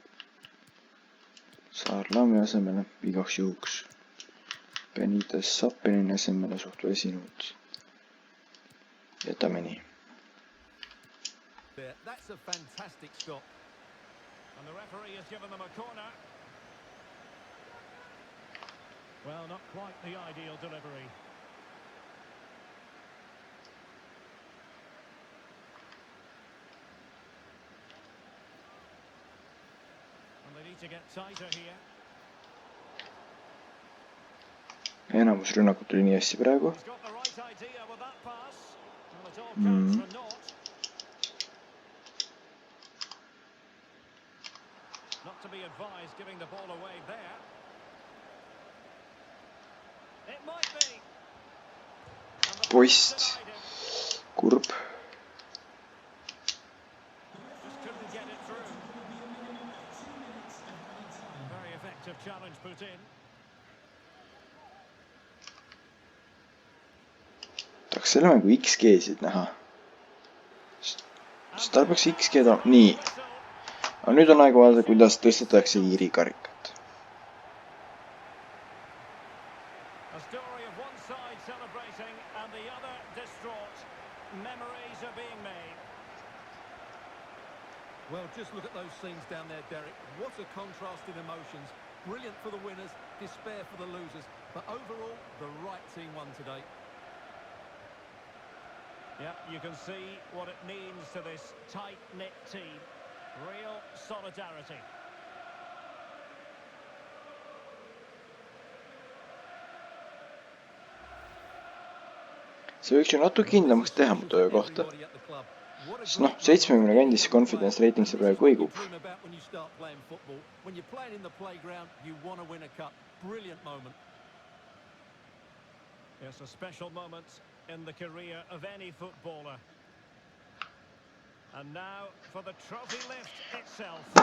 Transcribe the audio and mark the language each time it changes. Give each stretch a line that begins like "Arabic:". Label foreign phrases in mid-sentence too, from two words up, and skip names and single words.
Estonian: Saarlami asemele igaks juhuks. Benitez Sappenini asemele suht väsinud. Jätame nii.
English: There. That's a fantastic stop. And the referee has given them a corner. Well, not quite the ideal delivery. And they need to get tighter here.
Estonian: Enamus rünnakut tuli nii hästi praegu.
English: He's got the right idea with that pass. Well, it all counts for naught. Not to be advised giving the ball away there. It might be. And the Poist. pass denied him.
Estonian: Kurb.
English: Just couldn't get it through. Very effective challenge put in.
Estonian: Tahaks selle mängu XG-sid näha. Sest tal peaks XG-d olema. Nii. Aga nüüd on aeg vaadata, kuidas tõstetakse Iiri karikat.
English: A story of one side celebrating and the other distraught. Memories are being made. Well, just look at those scenes down there, Derek. What a contrast in emotions. Brilliant for the winners, despair for the losers. But overall, the right team won today. Yeah, you can see what it means to this tight-knit team. Real solidarity.
Estonian: See võiks ju natuke kindlamaks teha mu töö kohta. Sest noh, 70 kandis see
English: confidence rating
Estonian: see praegu kõigub.
English: Yes, a special moment in the career of any footballer. And now for the trophy lift itself.